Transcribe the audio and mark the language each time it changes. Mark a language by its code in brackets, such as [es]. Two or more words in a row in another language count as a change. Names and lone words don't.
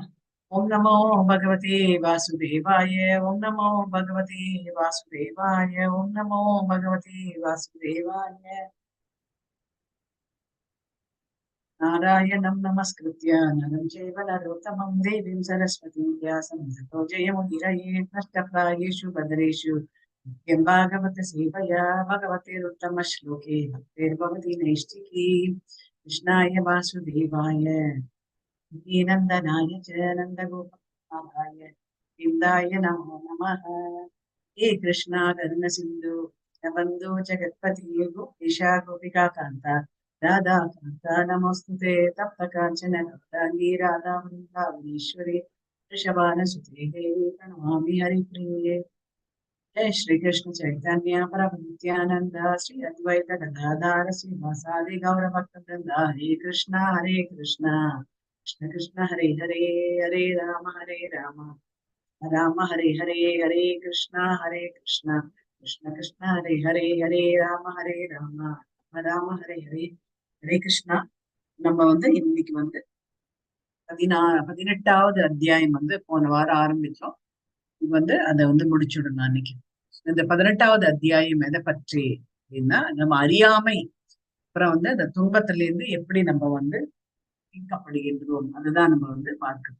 [sa] ॐ नमो भगवते वासुदेवाय. ॐ नमो भगवते वासुदेवाय. ॐ नमो भगवते वासुदेवाय. नारायणं नमस्कृत्य नरं चैव नरोत्तमम् देवीं सरस्वतीं व्यासं ततो जयमुदीरये नष्टप्रायेषु भद्रेषु नित्यं भागवत सेवया भगवतेरुत्तमश्लोके भक्तिर्भवति नैष्टिकी कृष्णाय वासुदेवाय नन्दनाय च नन्दगोपाय विन्दाय नमो नमः। हे कृष्णा करुण सिन्धु बन्धु जगत्पति गोपीशा गोपिका कान्ता राधा कान्ता नमोस्तुते तप्त काञ्चन गौराङ्गी राधा वृन्दावनेश्वरी वृषभानुसुते देवी प्रणमामि हरिप्रिये। जय श्री कृष्ण चैतन्य प्रभु नित्यानंद श्री अद्वैत गदाधर श्रीवासादि गौर भक्तवृंद। हरे कृष्णा कृष्ण कृष्ण हरे हरे हरे राम राम हरे हरे हरे कृष्णा कृष्ण कृष्ण हरे हरे हरे राम राम हरे हरे हरे कृष्णा। [ta] நம்ம இன்னைக்கு 18வது அத்தியாயம் போன வாரம் ஆரம்பிச்சோம். இது அதை முடிச்சுடணும் அன்னைக்கு. இந்த 18வது அத்தியாயம் எதை பற்றி அப்படின்னா, நம்ம அறியாமை அப்புறம் அந்த துன்பத்துல இருந்து எப்படி நம்ம மீட்கப்படுகின்றோம் அதுதான் நம்ம பார்க்கணும்.